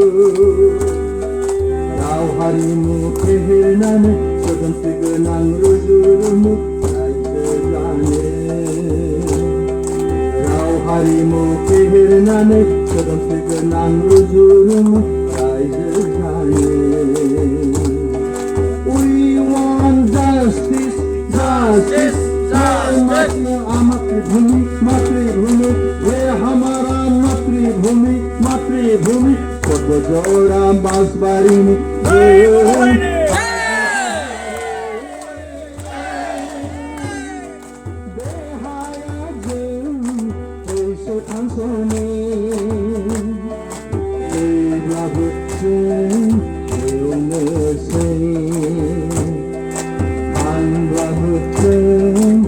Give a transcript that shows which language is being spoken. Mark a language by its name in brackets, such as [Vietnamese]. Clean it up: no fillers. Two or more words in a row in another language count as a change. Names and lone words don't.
[Bodo] राव हारिमु फेहेरनानै सोदोमस्रि गोनां रुजु रुमु रायजो जानो राव हारिमु फेहेरनानै सोदोमस्रि गोनां रुजु रुमु रायजो जानो [English] We want justice, justice, [Bodo] मातृभूमि [Hindi] ये हमारा [Bodo] मातृभूमि पदजरा बासबारिनि देहाया जों ईश्वर थांस'नि थैब्लाबो जों एवनोसै थांब्लाबो जों